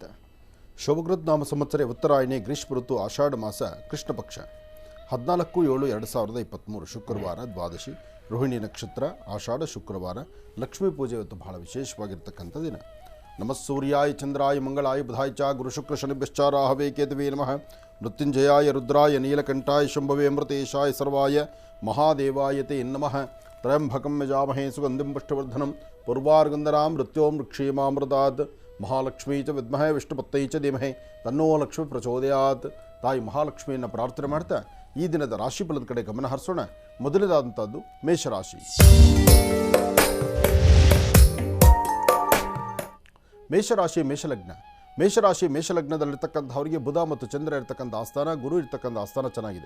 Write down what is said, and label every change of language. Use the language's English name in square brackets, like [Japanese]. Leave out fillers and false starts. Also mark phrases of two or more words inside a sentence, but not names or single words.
[Kannada] ಶೋಭಕೃತ್ ನಾಮ ಸಂವತ್ಸರೆ ಉತ್ತರಾಯಣಿ ಗ್ರೀಷ್ಮ ಋತು ಆಷಾಢ ಮಾಸ ಕೃಷ್ಣ ಪಕ್ಷ 14/7/2023 ಶುಕ್ರವಾರ ದ್ವಾದಶಿ ರೋಹಿಣಿ ನಕ್ಷತ್ರ ಆಷಾಢ ಶುಕ್ರವಾರ. ಲಕ್ಷ್ಮೀ ಪೂಜೆ ಇವತ್ತು ಬಹಳ ವಿಶೇಷವಾಗಿರ್ತಕ್ಕಂಥ ದಿನ. [Sanskrit] ನಮಃ ಸೂರ್ಯಾಯ ಚಂದ್ರಾಯ ಮಂಗಳಾಯ ಬುಧಾಯ ಚ ಗುರು ಶುಕ್ರ ಶನಿಭ್ಯಶ್ಚ ರಾಹವೇ ಕೇತವೇ ನಮಃ. ಮೃತ್ಯುಂಜಯಾಯ ರುದ್ರಾಯ ನೀಲಕಂಠಾಯ ಶಂಭವೇ ಅಮೃತೇಶಾಯ ಸರ್ವಾಯ ಮಹಾದೇವಾಯ ತೇ ನಮಃ. ತ್ರಯಂಬಕಂ ಯಜಾಮಹೇ ಸುಗಂಧಿಂ ಪುಷ್ಟಿವರ್ಧನಂ ಪೂರ್ವಾರ್ಗಂಧರಾಂ ಮೃತ್ಯೋಂ ವೃಕ್ಷೇಮಾಮೃತಾತ್. ಮಹಾಲಕ್ಷ್ಮೀ ಚ ವಿದ್ಮಹೇ ವಿಷ್ಣುಪತ್ತೈ ಚ ಧೀಮಹಿ ತನ್ನೋ ಲಕ್ಷ್ಮೀ ಪ್ರಚೋದಯಾತ್. [Kannada] ತಾಯಿ ಮಹಾಲಕ್ಷ್ಮಿಯನ್ನು ಪ್ರಾರ್ಥನೆ ಮಾಡ್ತಾ ಈ ದಿನದ ರಾಶಿ ಫಲದ ಕಡೆ ಗಮನ ಹರಿಸೋಣ. ಮೊದಲನೇದಾದಂಥದ್ದು ಮೇಷರಾಶಿ. ಮೇಷರಾಶಿ ಮೇಷಲಗ್ನ. ಮೇಷರಾಶಿ ಮೇಷಲಗ್ನದಲ್ಲಿರ್ತಕ್ಕಂಥವರಿಗೆ ಬುಧ ಮತ್ತು ಚಂದ್ರ ಇರ್ತಕ್ಕಂಥ ಆಸ್ಥಾನ, ಗುರು ಇರ್ತಕ್ಕಂಥ ಆಸ್ಥಾನ ಚೆನ್ನಾಗಿದೆ.